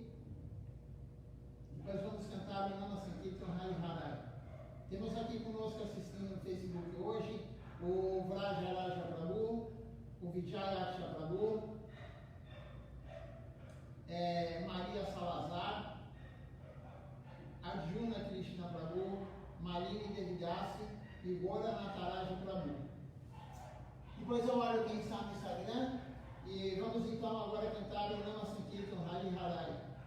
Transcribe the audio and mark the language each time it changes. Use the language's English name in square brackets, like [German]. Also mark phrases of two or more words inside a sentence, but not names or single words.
[Portuguese] Depois vamos cantar o Nama Sankirtan Hari Harai. Temos aqui conosco assistindo no Facebook hoje o Vrajaraja Prabhu, o Vijayaksha Prabhu, Maria Salazar, Arjuna Krishna Prabhu, Malini Devidasi e Gora Nataraja Prabhu. Depois eu olho quem está no Instagram e vamos então agora cantar o Nama Sankirtan Hari Harai.